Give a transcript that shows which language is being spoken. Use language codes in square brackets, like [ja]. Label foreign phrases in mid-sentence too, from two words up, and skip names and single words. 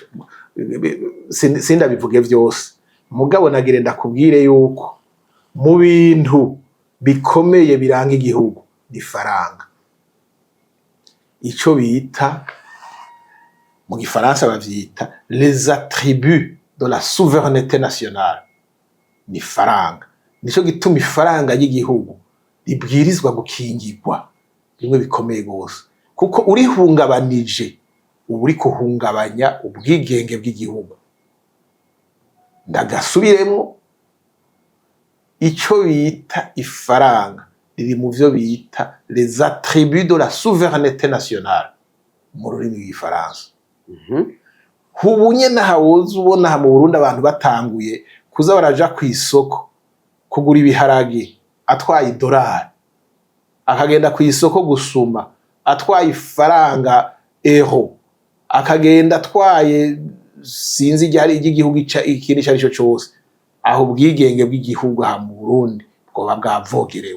[rn] Sindabivuge vyose, mugabo nagire ndakubwire yuko mu bintu bikomeye biranga igihugu ni faranga. Ico bita mu gifaransa bavyita [fr] les attributs de la souveraineté nationale, [rn] ni faranga. Nico gituma ifaranga y'igihugu ribwirizwa gukingirwa bimwe bikomeye gose, kuko urihungabanije uba uri kuhungabanya ubwigenge bw'igihugu. Ndagasubiremo, ico bita ifaranga riri mu vyo bita [fr] les attributs de la souveraineté nationale [rn] mu rurimi rw'igifaransa. Hubunye nahawoza ubona mu Burundi abantu batanguye kuza baraja kw'isoko kugura ibiharage atwaye $, akagenda kw'isoko gusuma atwaye ifaranga euro, akagenda atwaye sinzi igihugu ikindi ico arico cose, aho ubwigenge bw'igihugu aha mu Burundi bwoba bwavogerewe.